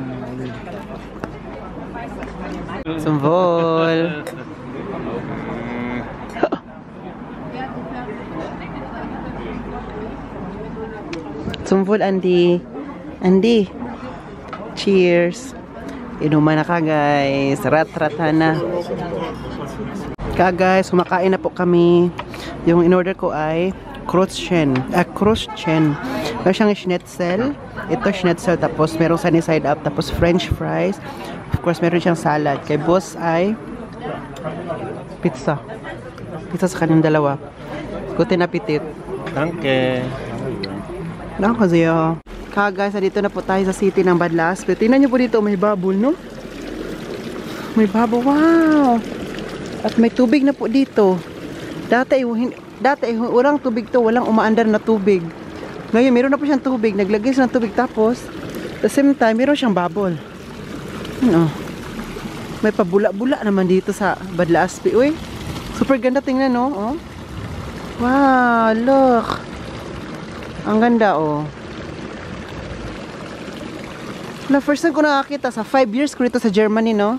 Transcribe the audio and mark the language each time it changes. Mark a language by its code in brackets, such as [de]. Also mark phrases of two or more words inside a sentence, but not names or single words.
[de] Zum Wohl. Zum Wohl, Andy. Andy. Cheers. [tl] Inuman na ka, guys. Rat-rata na. Guys, kumakain na po kami. Yung in-order ko ay Krustchen. Krustchen. Meron siyang schnitzel. Ito schnitzel. Tapos merong sunny side up. Tapos [en] french fries. Of course, [tl] meron siyang salad. Kay boss ay pizza. Pizza sa kanyang dalawa. [de] Guten appetit. Danke. [tl] Nako siya. Guys, dito na po tayo sa city ng Badlas. Pero tingnan nyo po dito, may bubble, no? May bubble, wow! At may tubig na po dito. Dati walang tubig to, walang umaandar na tubig. Ngayon, meron na po siyang tubig. Naglagay siya ng tubig tapos, [en] at the same time, [tl] meron siyang bubble. Ano? May pabula-bula naman dito sa Badlaspi. Uy, super ganda tingnan, no? Oh. [en] Wow, look! [tl] Ang ganda, oh. Na first time ko nakakita sa 5 years ko dito sa Germany, no?